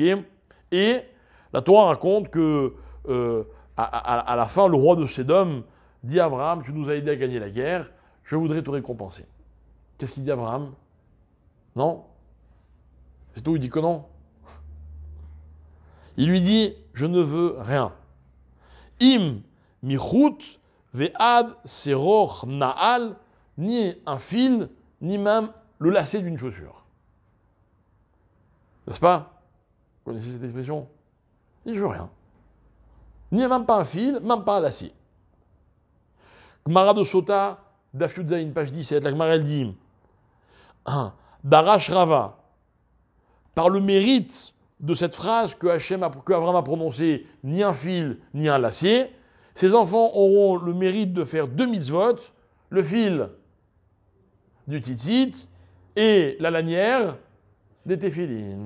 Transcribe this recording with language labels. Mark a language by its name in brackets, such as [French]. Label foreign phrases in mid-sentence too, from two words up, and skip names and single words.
[French] Et la Torah raconte que à la fin, le roi de Sédom dit à Abraham, tu nous as aidé à gagner la guerre, je voudrais te récompenser. Qu'est-ce qu'il dit Abraham? Non? C'est tout, il dit que non. Il lui dit, je ne veux rien. [Hebrew] אם מחוט ועד שרוך נעל, [French] ni un fil, ni même le lacet d'une chaussure. N'est-ce pas? Vous connaissez cette expression? Il dit, je veux rien. Ni même pas un fil, même pas un lacet. Gemara de Sota, [Hebrew] דף יוד זין, [French] page 17, la Gemara elle dit, [Hebrew] דרש רבא, [French] par le mérite de cette phrase que Abraham a prononcée, ni un fil, ni un lacet, ces enfants auront le mérite de faire 2 mitzvot, le fil du tzitzit et la lanière des téphilines.